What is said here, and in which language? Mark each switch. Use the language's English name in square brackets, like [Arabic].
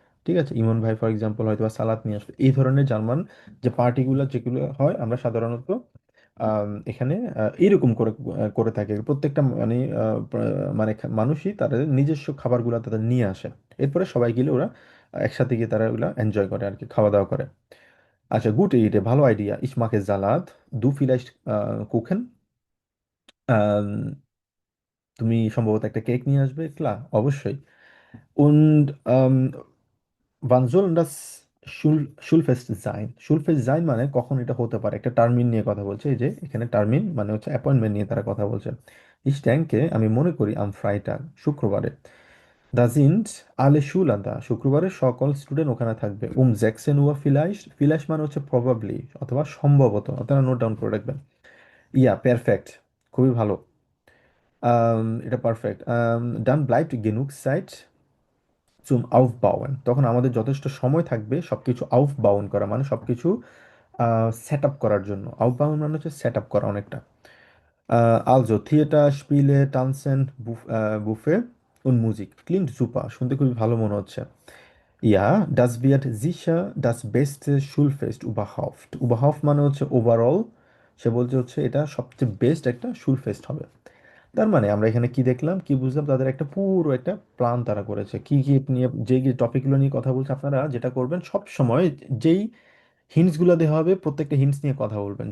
[Bangla] ঠিক আছে, ইমন ভাই ফর এক্সাম্পল হয়তো বা সালাদ নিয়ে আসলো। এই ধরনের জার্মান যে পার্টিগুলো যেগুলো হয়, আমরা সাধারণত এখানে এরকম করে করে থাকে। প্রত্যেকটা মানে মানে মানুষই তাদের নিজস্ব খাবারগুলো তাদের নিয়ে আসে। এরপরে সবাই গেলে ওরা একসাথে গিয়ে তারা ওগুলা এনজয় করে আর কি, খাওয়া দাওয়া করে। আচ্ছা, গুড ইডে, ভালো idea. [German] Ich mache Salat, du vielleicht Kuchen। [Bangla] তুমি সম্ভবত একটা কেক নিয়ে আসবে, ক্লা, অবশ্যই। [German] Und wann soll das Schulfest sein? Schulfest sein [Bangla] মানে কখন এটা হতে পারে, একটা টার্মিন নিয়ে কথা বলছে। এই যে এখানে টার্মিন মানে হচ্ছে অ্যাপয়েন্টমেন্ট নিয়ে তারা কথা বলছে। [German] Ich denke, [Bangla] আমি মনে করি [German] am Freitag, [Bangla] শুক্রবারে। [German] Da sind alle Schüler da, [Bangla] শুক্রবারে সকল স্টুডেন্ট ওখানে থাকবে। [German] 16 Uhr vielleicht, vielleicht [Bangla] মানে হচ্ছে [English] probably [Bangla] অথবা সম্ভবত, আপনারা নোট ডাউন করে রাখবেন। ইয়া, পারফেক্ট, খুবই ভালো। এটা perfect. [German] Dann bleibt genug Zeit zum Aufbauen, [Bangla] তখন আমাদের যথেষ্ট সময় থাকবে সবকিছু aufbauen করা, মানে সবকিছু সেট আপ করার জন্য। aufbauen মানে হচ্ছে সেট আপ করা অনেকটা। Also theatre, স্পিলে, টানসেন, buffet [German] und Musik klingt super, [Bangla] শুনতে খুবই ভালো মনে হচ্ছে। [German] Ja, das wird sicher das beste Schulfest überhaupt। [Bangla] überhaupt মানে হচ্ছে ওভারঅল, সে বলছে হচ্ছে এটা সবচেয়ে বেস্ট একটা শুলফেস্ট হবে। তার মানে আমরা এখানে কি দেখলাম, কি বুঝলাম, তাদের একটা পুরো একটা প্ল্যান তারা করেছে। কি কি নিয়ে, যে টপিকগুলো নিয়ে কথা বলছে, আপনারা যেটা করবেন সব সময়, যেই হিন্টসগুলো দেওয়া হবে প্রত্যেকটা হিন্টস নিয়ে কথা বলবেন।